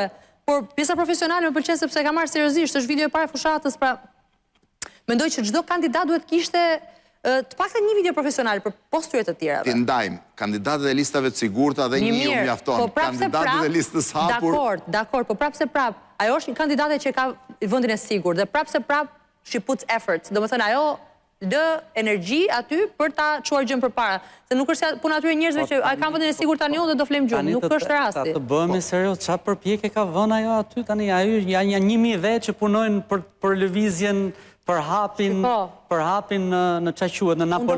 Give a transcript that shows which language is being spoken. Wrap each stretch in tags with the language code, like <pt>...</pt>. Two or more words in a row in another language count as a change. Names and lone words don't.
<sq>Por pjesa profesionale më pëlqen sepse ka marrë seriozisht, është video e parë e fushatës, pra mendoj që çdo kandidat duhet kishte të paktën një video profesional për posturit të tjera. Ti ndajmë, kandidatët e listave të sigurta dhe një u mjafton. Kandidatët e listës hapur... Dakor, po prapse prap. Ajo është një kandidate që ka vendin e sigurt dhe prapse prap</sq> <en>she puts effort.</en> <sq>Do të thënë ajo lë energji aty për ta çuar gjën përpara. Se nuk është puna aty e njerëzve që ai kanë vendin e sigurt tani dhe do flem gjumë, nuk është rasti. Të bëhemi serioz, çfarë përpjekje ka vënë ajo aty tani? Ajo janë 1000 vetë që punojnë për lëvizjen, për hapin në qa quhet, në Napoleon.</sq>